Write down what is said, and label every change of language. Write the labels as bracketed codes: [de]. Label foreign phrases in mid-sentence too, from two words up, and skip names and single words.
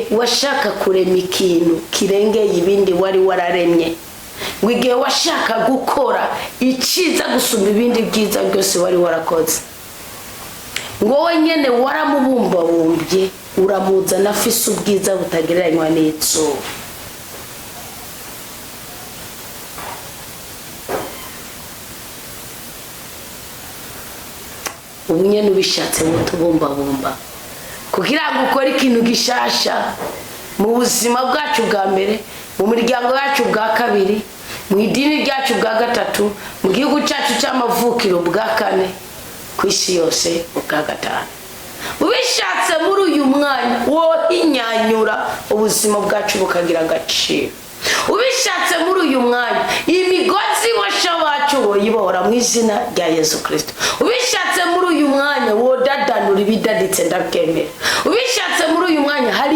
[rn] washaka kurema ikintu kirengeye ibindi wari wararemye wigihe washaka gukora iciza gusumba ibindi byiza byose wari warakoze ngo we nyene waramubumbabumbye uramuzana afise ubwiza butagereranywa n'itso ubu nyene ubishatse mutubumbabumba kugira ngo ukore ikintu gishasha mu buzima bwacu bwa mbere mu miryango yacu bwa kabiri mu idini ryacu bwa gatatu mu gihugu cyacu cy'amavukiro bwa kane ku isi yose bwa gatanu ubishatse muri uyu mwanya wohinyanyura ubuzima bwacu bukagira agaciro ubishatse muri uyu mwanya imigozi washa wacu woyibohora mu izina rya Yesu Kristo ubishatse muri uyu mwanya wodadanura ibidaditse ndabyemera ubishatse muri uyu mwanya hari